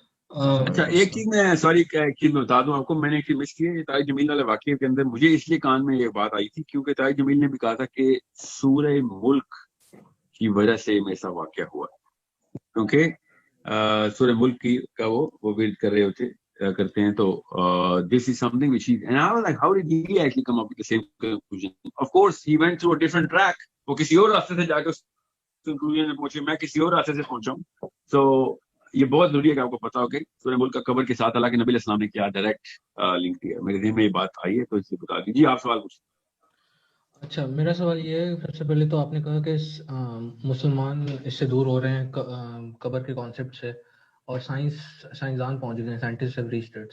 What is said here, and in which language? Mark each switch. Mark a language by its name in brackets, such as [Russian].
[Urdu] اچھا, ایک چیز میں سوری ایک چیز میں بتا دوں آپ کو, میں نے ایک چیز مس کی ہے. طارق جمیل والے واقعے کے اندر مجھے اس لیے کان میں یہ بات آئی تھی کیونکہ طارق جمیل نے بھی کہا تھا کہ سورہ ملک کی وجہ سے میں ایسا واقعہ ہوا, کیونکہ سورہ ملک کی کا وہ ورد کر رہے ہوتے کرتے ہیں. [English] تو this is something which he, and I was like, how did he actually come up with the same conclusion? Of course he went through a different track. [Urdu] وہ کسی اور راستے سے جا کے اس کنکلوژن میں پہنچے, میں کسی اور راستے سے پہنچا ہوں. تو یہ بہت ضروری ہے کہ آپ کو پتا ہو کہ سورہ ملک کا قبر کے ساتھ اللہ کے نبی علیہ السلام نے کیا ڈائریکٹ لنک دیا. میرے ذہن میں یہ بات آئی ہے تو اس لیے بتا دیجیے. آپ سوال پوچھیں. اچھا, میرا سوال یہ ہے, سب سے پہلے تو آپ نے کہا کہ مسلمان اس سے دور ہو رہے ہیں قبر کے کانسیپٹ سے, اور سائنسدان پہنچ گئے ہیں, [English] Scientist have reached it.